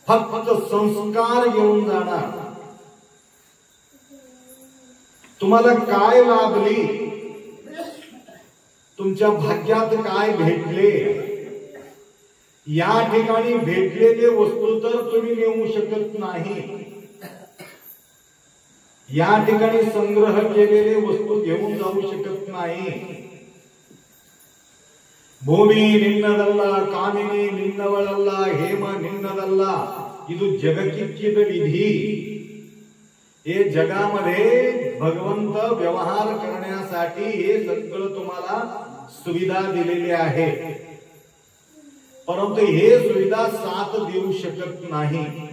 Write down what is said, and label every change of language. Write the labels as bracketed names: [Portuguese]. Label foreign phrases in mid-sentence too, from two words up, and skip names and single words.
[Marathi] फक्त संस्कार घेऊन जाणार. तुम्हाला काय लाभली, तुमच्या भाग्यात काय भेटले, या ठिकाणी भेटलेले वस्तू तर तुम्ही नेऊ शकत नाही. या ठिकाणी संग्रह केलेले वस्तू घेऊन जाऊ शकत नाही. [Kannada] ಭೂಮಿ ನಿನ್ನದಲ್ಲ, ಕಾಮಿನಿ ನಿನ್ನವಳಲ್ಲ, ಹೇಮ ನಿನ್ನದಲ್ಲ, ಇದು ಜಗಕಿಚ್ಚಿತ ವಿಧಿ. [Marathi] हे जगामध्ये भगवंत व्यवहार करण्यासाठी हे सगळं तुम्हाला सुविधा दिलेली आहे, परंतु हे सुविधा साथ देऊ शकत नाही.